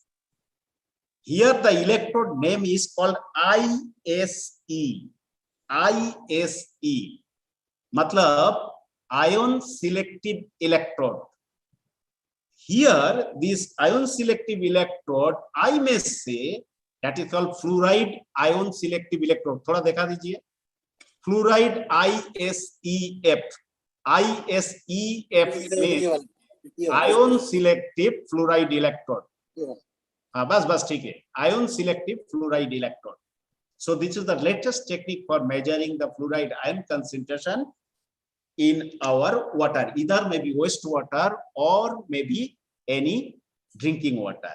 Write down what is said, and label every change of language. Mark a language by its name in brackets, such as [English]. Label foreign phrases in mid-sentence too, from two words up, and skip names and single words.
[English] Here the electrode name is called ISE. ISE. Matlab ion selective electrode. Here this ion selective electrode, I may say that is called fluoride ion selective electrode. [Hindi] Thoda dekha dijiye. [English] Fluoride ISEF. ISEF means ion selective fluoride electrode. [Hindi] Bas theek hai. [English] Ion selective fluoride electrode. So this is the latest technique for measuring the fluoride ion concentration in our water, either maybe wastewater or maybe any drinking water.